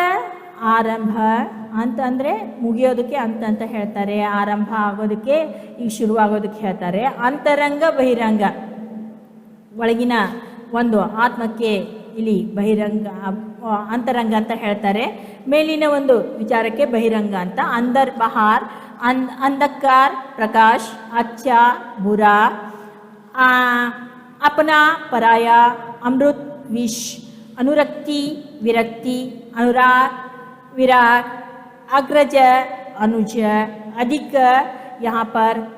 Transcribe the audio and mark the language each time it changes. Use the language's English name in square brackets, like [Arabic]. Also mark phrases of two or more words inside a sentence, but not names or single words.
[Kannada] ಅಂತ ಆರಂಭ ಅಂತಂದರೆ ಮುಗಿಯೋದಕ್ಕೆ ಅಂತ ಹೇಳ್ತಾರೆ, ಆರಂಭ ಆಗೋದಕ್ಕೆ ಈಗ ಶುರುವಾಗೋದಕ್ಕೆ ಹೇಳ್ತಾರೆ. ಅಂತರಂಗ ಬಹಿರಂಗ, ಒಳಗಿನ ಒಂದು ಆತ್ಮಕ್ಕೆ ಇಲ್ಲಿ ಬಹಿರಂಗ ಅಂತರಂಗ ಅಂತ ಹೇಳ್ತಾರೆ, ಮೇಲಿನ ಒಂದು ವಿಚಾರಕ್ಕೆ ಬಹಿರಂಗ ಅಂತ. [Hindi] अंदर बाहर, अंधकार प्रकाश, अच्छा बुरा, अपना पराया, अमृत विष, अनुरक्ति विरक्ति, अनुराग विराग, अग्रज अनुज, अधिक यहाँ पर